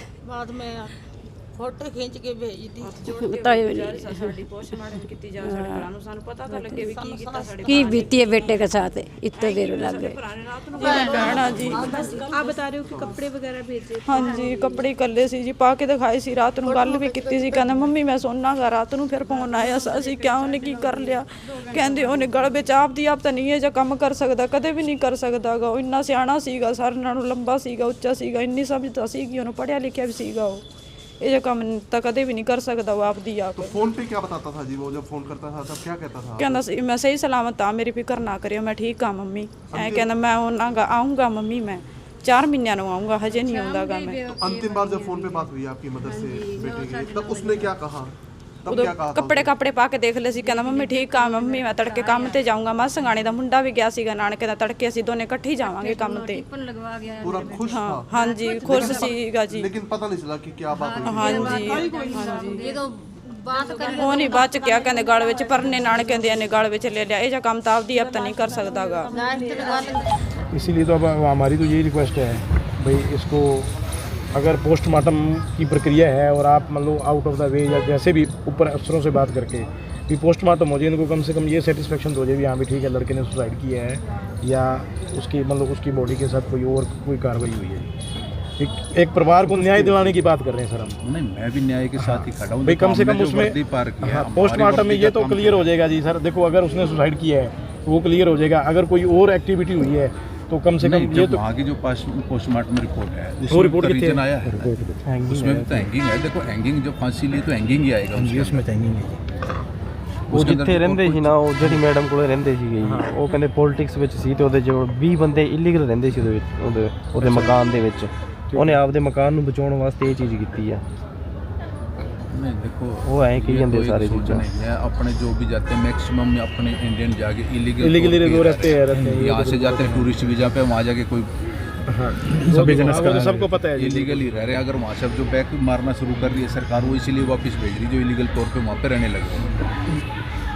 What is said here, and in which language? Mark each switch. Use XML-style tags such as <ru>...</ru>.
<hi>बाद में फोटो खींच के भेज दी। बताइए की बीती है बेटे के साथ, इतने देर लग गए।</hi> <pa>ਭੈਣਾ ਜੀ</pa> <hi>आप बता रहे हो कि कपड़े वगैरह भेजे?</hi> <pa>ਹਾਂਜੀ ਕੱਪੜੇ ਕੱਲੇ ਸੀ ਜੀ, ਪਾ ਕੇ ਦਿਖਾਏ ਸੀ। ਰਾਤ ਨੂੰ ਗੱਲ ਵੀ ਕੀਤੀ ਸੀ, ਕਹਿੰਦਾ ਮੰਮੀ ਮੈਂ ਸੋਨਾਗਾ। ਰਾਤ ਨੂੰ ਫਿਰ ਫੋਨ ਆਇਆ, ਅਸੀਂ ਕਿਹਾ ਉਹਨੇ ਕੀ ਕਰ ਲਿਆ, ਕਹਿੰਦੇ ਉਹਨੇ ਗਲ ਵਿੱਚ ਆਪਦੀ ਆਪ ਤਾਂ ਨਹੀਂ ਇਹ ਜਿਹਾ ਕੰਮ ਕਰ ਸਕਦਾ, ਕਦੇ ਵੀ ਨਹੀਂ ਕਰ ਸਕਦਾਗਾ। ਉਹ ਇੰਨਾ ਸਿਆਣਾ ਸੀਗਾ, ਸਾਰਿਆਂ ਨਾਲੋਂ ਲੰਬਾ ਸੀਗਾ, ਉੱਚਾ ਸੀਗਾ, ਇੰਨੀ ਸਮਝਦਾ ਸੀਗੀ, ਉਹਨੂੰ ਪੜ੍ਹਿਆ ਲਿਖਿਆ ਵੀ ਸੀਗਾ। ਉਹ ਇਹ ਜਿਹਾ ਕੰਮ ਤਾਂ ਕਦੇ ਵੀ ਨਹੀਂ ਕਰ ਸਕਦਾ ਉਹ ਆਪਦੀ ਆਪ।</pa> <hi>तो फोन पे क्या बताता था जी वो? जब फोन करता था तब क्या कहता था?</hi> <pa>ਕਹਿੰਦਾ ਸੀ ਮੈਂ ਸਹੀ ਸਲਾਮਤ ਆ, ਮੇਰੀ ਫਿਕਰ ਨਾ ਕਰਿਓ, ਮੈਂ ਠੀਕ ਆ ਮੰਮੀ। ਐਂ ਕਹਿੰਦਾ ਮੈਂ ਉਹਨਾਂ ਗਾ ਆਉਂਗਾ ਮੰਮੀ, ਮੈਂ 4 ਮਹੀਨਿਆਂ ਨੂੰ ਆਉਂਗਾ, हजे नहीं ਆਉਂਦਾਗਾ मैं।</pa> <hi>तो अंतिम बार जब फोन पे बात हुई आपकी मदर से बेटे की, तब उसने क्या कहा? तब</hi> <pa>ਉਦੋਂ</pa> <hi>क्या कहा था?</hi> <pa>ਕੱਪੜੇ ਪਾ ਕੇ ਦੇਖ ਲਏ ਸੀ, ਕਹਿੰਦਾ ਮੰਮੀ ਠੀਕ ਆ ਮੰਮੀ, ਮੈਂ ਤੜਕੇ ਕੰਮ ਤੇ ਜਾਊਂਗਾ। ਮਸੰਗਾਣੇ ਦਾ ਮੁੰਡਾ ਵੀ ਗਿਆ ਸੀਗਾ ਨਾਨਕੇ ਦਾ, ਤੜਕੇ ਅਸੀਂ ਦੋਨੇ ਇਕੱਠੇ ਜਾਵਾਂਗੇ ਕੰਮ ਤੇ।</pa> <hi>पूरा खुश था?</hi> <pa>ਹਾਂਜੀ ਖੁਸ਼ ਸੀਗਾ ਜੀ।</pa> <hi>लेकिन पता नहीं चला कि क्या बात हुई।</hi> <pa>ਹਾਂਜੀ ਉਹ ਨਹੀਂ ਬਾਅਦ ਚ ਕਿਹਾ, ਕਹਿੰਦੇ ਗਲ ਵਿੱਚ ਪਰਨੇ ਨਾਨਕੇ ਦੇ ਨੇ ਗਲ ਵਿੱਚ ਲੈ ਲਿਆ। ਇਹ ਜਿਹਾ ਕੰਮ ਤਾਂ ਆਪਦੀ ਆਪ ਤਾਂ ਨਹੀਂ ਕਰ ਸਕਦਾਗਾ।</pa> <hi>इसीलिए तो अब हमारी तो यही रिक्वेस्ट है भाई, इसको अगर पोस्टमार्टम की प्रक्रिया है और आप मतलब आउट ऑफ द वे या जैसे भी ऊपर अफसरों से बात करके भी पोस्टमार्टम हो जाए, इनको कम से कम ये सेटिस्फेक्शन हो जाए भी हाँ भी ठीक है लड़के ने सुसाइड किया है या उसकी मतलब उसकी बॉडी के साथ कोई कार्रवाई हुई है। एक परिवार को न्याय दिलाने की बात कर रहे हैं सर हम। नहीं, मैं भी न्याय के साथ ही खड़ा हूँ भाई कम से कम उसमें पोस्टमार्टम में ये तो क्लियर हो जाएगा जी सर। देखो अगर उसने सुसाइड किया है तो वो क्लियर हो जाएगा, अगर कोई और एक्टिविटी हुई है तो कम से कम ये तो वहाँ की जो पोस्टमार्टम रिपोर्ट है वो रिपोर्ट कितनी रीजन आया है उसमें भी तो हैंगिंग है। देखो हैंगिंग जो फांसी ली तो हैंगिंग ही आएगा उसमें तो हैंगिंग है।</hi> <pa>ਉਹ ਜਿੱਥੇ ਰਹਿੰਦੇ ਸੀ ਨਾ, ਉਹ ਜਿਹੜੀ ਮੈਡਮ ਕੋਲੇ ਰਹਿੰਦੇ ਸੀਗੇ ਜੀ, ਉਹ ਕਹਿੰਦੇ ਪੋਲਿਟਿਕਸ ਵਿੱਚ ਸੀ ਤੇ ਉਹਦੇ ਜੋ 20 ਬੰਦੇ ਇਲੀਗਲ ਰਹਿੰਦੇ ਸੀ ਉਹਦੇ ਵਿੱਚ, ਉਹਦੇ ਮਕਾਨ ਦੇ ਵਿੱਚ। ਉਹਨੇ ਆਪਦੇ ਮਕਾਨ ਨੂੰ ਬਚਾਉਣ ਵਾਸਤੇ ਇਹ ਚੀਜ਼ ਕੀਤੀ ਆ।</pa> <hi>नहीं देखो वो है कि जंदे सारे चीज़ें नहीं है, अपने जो भी जाते हैं मैक्सिमम में अपने इंडियन जाके इलीगली रहते हैं यहाँ से जाते हैं टूरिस्ट वीज़ा पे, वहाँ जाके कोई सबको पता है इलीगली रह रहे हैं। अगर वहाँ से जो बैक मारना शुरू कर रही है सरकार, वो इसीलिए वापस भेज रही है जो इलीगल तौर पे वहाँ पे रहने लगे हैं।</hi>